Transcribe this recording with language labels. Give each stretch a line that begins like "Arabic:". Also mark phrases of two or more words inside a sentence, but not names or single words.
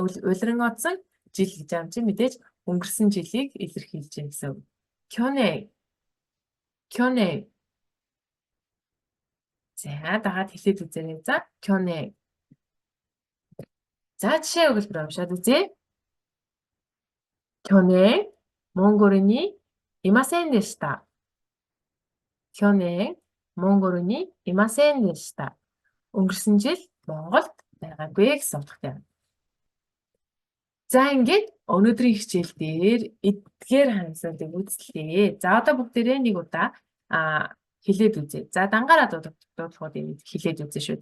Mongolian: Улиран одсон жил гэж юм чи мэдээж өнгөрсөн жилийг илэрхийлж байна гэсэн үг. Кёнэн. За дагаад хэлээд үзээрэй. За кёнэн. За жишээ өгүүлбэр уншаад үзье.
Japanese: 去年、モンゴルにいませんでした。去年、モンゴルにいませんでした.
Mongolian: Өнгөрсөн жил Монголд байгаагүй гэсэн утгатай байна. За ингээд өнөөдрийн хичээл дээр эдгээр хандлуудыг үзлээ. За одоо бүгдээрээ нэг удаа хэлээд үзье. За дангаараа дуудлагуудыг хэлээд үзье шүү.